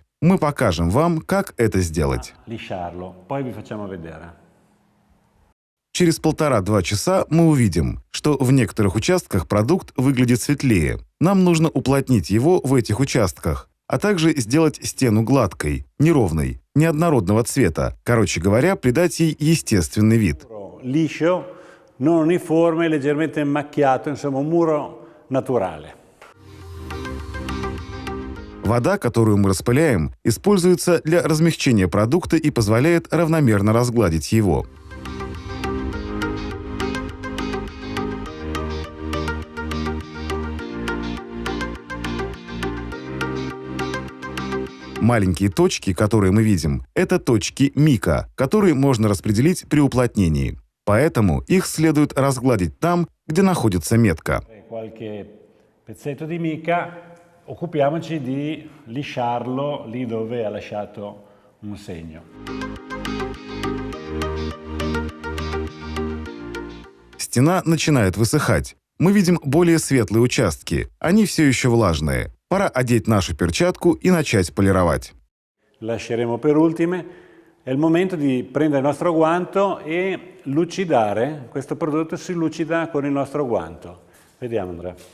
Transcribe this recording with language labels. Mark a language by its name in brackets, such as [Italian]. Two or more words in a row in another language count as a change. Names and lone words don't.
[Russian] Мы покажем вам, как это сделать. Через 1,5–2 часа мы увидим, что в некоторых участках продукт выглядит светлее. Нам нужно уплотнить его в этих участках, а также сделать стену гладкой, неровной, неоднородного цвета. Короче говоря, придать ей естественный вид. [Italian] Liscio, non uniforme, leggermente macchiato, insomma, un muro naturale. [Russian] Вода, которую мы распыляем, используется для размягчения продукта и позволяет равномерно разгладить его. Маленькие точки, которые мы видим, это точки мика, которые можно распределить при уплотнении. Поэтому их следует разгладить там, где находится метка. [Italian] Occupiamoci di lisciarlo lì dove ha lasciato un segno. [Russian] Стена начинает высыхать. Мы видим более светлые участки. Они все еще влажные. Пора одеть нашу перчатку и начать полировать. [Italian] Lasceremo per ultime. È il momento di prendere il nostro guanto e lucidare. Questo prodotto si lucida con il nostro guanto. Vediamo, Andrea.